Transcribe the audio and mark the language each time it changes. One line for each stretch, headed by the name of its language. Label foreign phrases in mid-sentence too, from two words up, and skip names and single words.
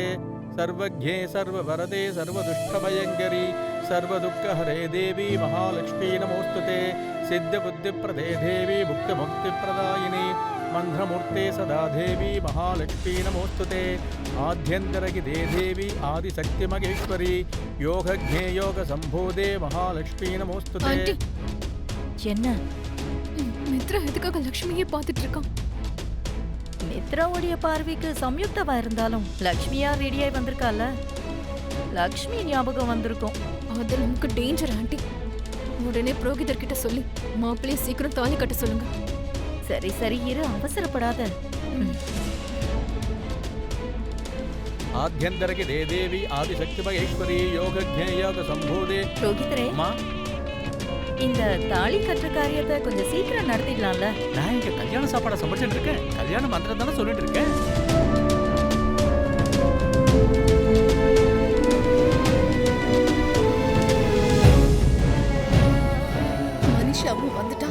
Sanskrit: सर्वज्ञे सर्ववरदे सर्वदुष्टभयङ्करी सर्वदुःखहरे देवी महालक्ष्मी नमोऽस्तुते. सिद्धबुद्धिप्रदे देवी मुक्तिमुक्तिप्रदायिनी मंद्रमूर्ते सदा देवी महालक्ष्मी नमोस्तुते. आद्यन्तरगिदे देवी आदिशक्तिमगेश्वरी योगज्ञे योगसम्भूदे महालक्ष्मी नमोस्तुते.
Tamil: ஆண்டி, என்ன மித்ரா எதுக்காக லக்ஷ்மியை பார்த்துட்டு இருக்கான்? மித்ராவுடைய பார்வைக்கு சம்யுக்தவா இருந்தாலும் லக்ஷ்மியா ரெடியாய் வந்திருக்கால, லக்ஷ்மி ஞாபகம் வந்திருக்கும். அது நமக்கு டேஞ்சர் ஆண்டி. உடனே புரோகிதர் கிட்ட சொல்லி மாப்பிள்ளைய சீக்கிரம் தாலி கட்ட சொல்லுங்க. சரி சரி இரு, அவசரப்படாத.
Sanskrit: आद्यन्तरगिदे देवी आदिशक्तिमगेश्वरी योगज्ञे योगसम्भूदे.
Tamil: புரோகிதரே, இந்த தாலி கட்டுற காரியத்தை கொஞ்சம் சீக்கிரம் நடத்திடலாம்ல? நான் இங்க கல்யாண சாப்பாடை சமைச்சிட்டு இருக்கேன். கல்யாண மந்திரம் தானே சொல்லிட்டு இருக்கேன். மனிஷாவும் வந்துட்டா.